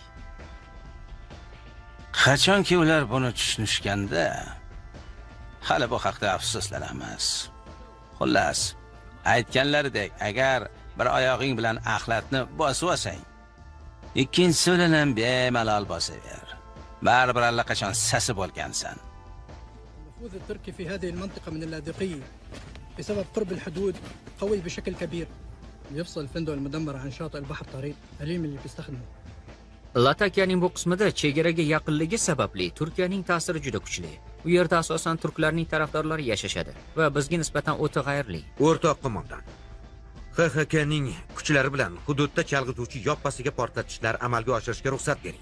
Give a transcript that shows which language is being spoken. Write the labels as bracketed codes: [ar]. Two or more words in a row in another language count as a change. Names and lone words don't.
[uz] Qachonki ular buni tushunishganda, hali bu haqda afsuslanamiz. Xullas, aytganlaridek, agar bir oyog'ing bilan axlatni bosib olsang, ikkinchisi bilan ham bemalol bosaver. Baribir allaqachon sasi bo'lgansan. [ar] النفوذ التركي في هذه المنطقة من اللاذقية بسبب قرب الحدود قوي بشكل كبير يفصل الفندق المدمر عن شاطئ البحر طريق أليم اللي بيستخدمه. [uz] Latakiyaning bu qismida chegaraga yaqinligi sababli Turkiyaning ta'siri juda kuchli. U yerda asosan turklarning tarafdorlari yashashadi va bizga nisbatan o'ta g'ayrli. O'rtoq qo'mondan, XXKning kuchlari bilan hududda chalg'ituvchi yoppasiga portlatishlar amalga oshirishga ruxsat bering.